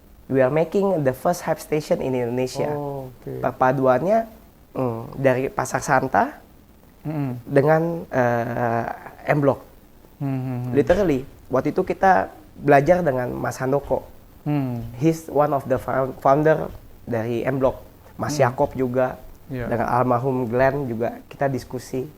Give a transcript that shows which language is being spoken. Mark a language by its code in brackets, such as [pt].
[en] We are making the first Hype Station in Indonesia. [id] Perpaduannya dari Pasar Santa dengan M-Block. Literally, waktu itu kita belajar dengan Mas Handoko. [en] He's one of the founder [id] dari [en] M-Block. [id] Mas Yakob juga, dengan almarhum Glenn juga kita diskusi.